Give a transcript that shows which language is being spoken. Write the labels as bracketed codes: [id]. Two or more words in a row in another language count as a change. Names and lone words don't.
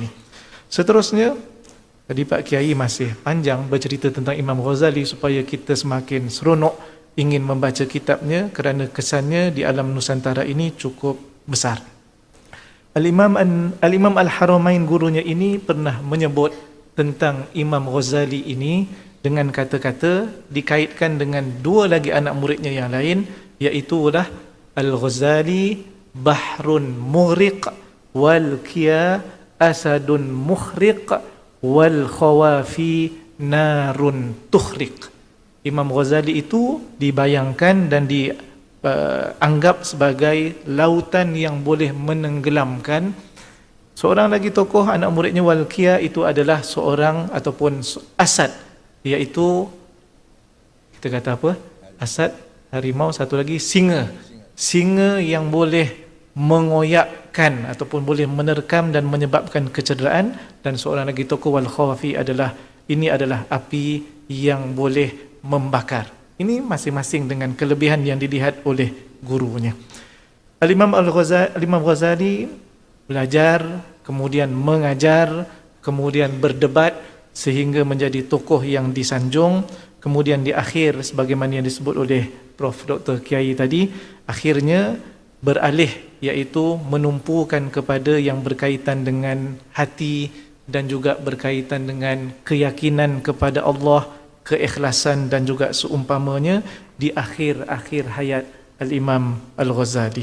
[ms] Seterusnya, tadi Pak Kiai masih panjang bercerita tentang Imam Ghazali supaya kita semakin seronok ingin membaca kitabnya kerana kesannya di alam Nusantara ini cukup besar. Al-Imam Al-Haramain gurunya ini pernah menyebut tentang Imam Ghazali ini dengan kata-kata dikaitkan dengan dua lagi anak muridnya yang lain, [ar] iaitulah الغزالي بحر مغرق والكيا أسد مخرق والخوافي نار تحرق. [ms] Imam Ghazali itu dibayangkan dan anggap sebagai lautan yang boleh menenggelamkan. Seorang lagi tokoh anak muridnya Walqiyah itu adalah seorang ataupun asad, iaitu kita kata apa? Asad, harimau, satu lagi singa. Singa yang boleh mengoyakkan ataupun boleh menerkam dan menyebabkan kecederaan. Dan seorang lagi tokoh Wal-Khawafi adalah api yang boleh membakar. Ini masing-masing dengan kelebihan yang dilihat oleh gurunya. Al-Imam Ghazali belajar, kemudian mengajar, kemudian berdebat sehingga menjadi tokoh yang disanjung. Kemudian di akhir, sebagaimana yang disebut oleh Prof. Dr. Kiai tadi, akhirnya beralih, iaitu menumpukan kepada yang berkaitan dengan hati dan juga berkaitan dengan keyakinan kepada Allah, keikhlasan dan juga seumpamanya di akhir-akhir hayat Al-Imam Al-Ghazali.